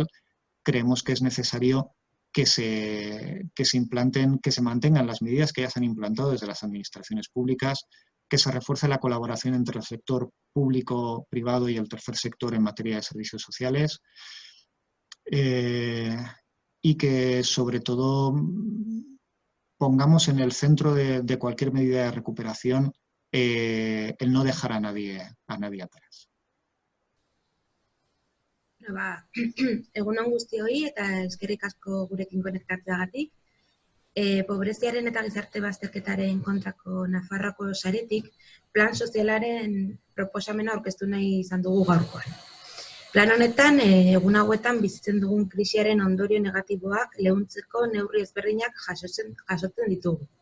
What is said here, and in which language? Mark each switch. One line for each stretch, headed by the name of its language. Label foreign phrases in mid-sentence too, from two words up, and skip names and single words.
Spanish: Creemos que es necesario que se mantengan las medidas que ya se han implantado desde las administraciones públicas, que se refuerce la colaboración entre el sector público, privado y el tercer sector en materia de servicios sociales, y que sobre todo pongamos en el centro de cualquier medida de recuperación el no dejar a nadie atrás.
Basque: Egun on guztioi eta eskerrik asko gurekin konektatzeagatik. pobreziaren eta gizarte bazterketaren kontrako Nafarroako saretik plan sozialaren proposamena aurkeztu nahi izan dugu gaurkoan. Plan honetan, egun hauetan bizitzen dugun krisiaren ondorio negatiboak leuntzeko neurri ezberdinak jasotzen ditugu.